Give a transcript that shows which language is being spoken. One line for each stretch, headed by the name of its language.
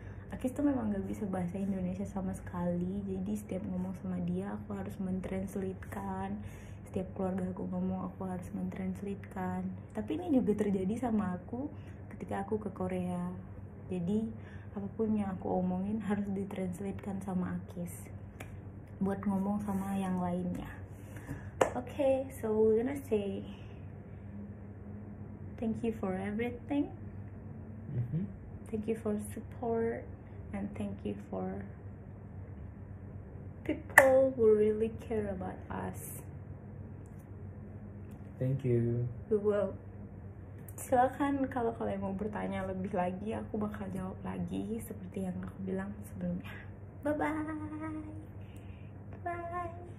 Indonesian: Akis tuh memang gak bisa bahasa Indonesia sama sekali, jadi setiap ngomong sama dia aku harus mentranslatekan. Setiap keluarga aku ngomong aku harus mentranslatekan. Tapi ini juga terjadi sama aku ketika aku ke Korea. Jadi apapun yang aku omongin harus ditranslatekan sama Akis. buat ngomong sama yang lainnya.
English: Okay, so we're gonna say thank you for everything. Thank you for support, and thank you for people who really care about us. Thank you. We will.
Indonesian: Silakan kalau kalian mau bertanya lebih lagi, aku bakal jawab lagi seperti yang aku bilang sebelumnya. Bye bye. Bye.